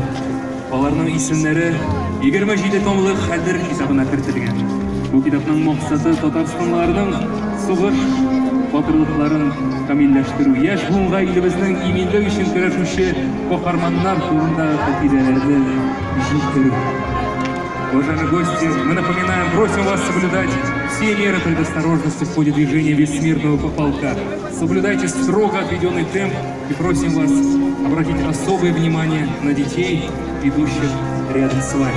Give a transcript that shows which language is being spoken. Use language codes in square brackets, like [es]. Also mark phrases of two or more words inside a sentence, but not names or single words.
[tt] Аларның исемнәре 27 томлык хәдер китабына кертелгән. Бу китапның максаты татарстанлыларның сугыш батырлыкларын камилләштерү, яшь буынга илебезнең иминлек өчен көрәшүче каһарманнар турындагы хакыйкатьләрне җиткерү. [ru] Уважаемые гости, мы напоминаем, просим вас соблюдать все меры предосторожности в ходе движения бессмертного полка. Соблюдайте строго отведенный темп и просим вас обратить особое внимание на детей, идущих рядом с вами.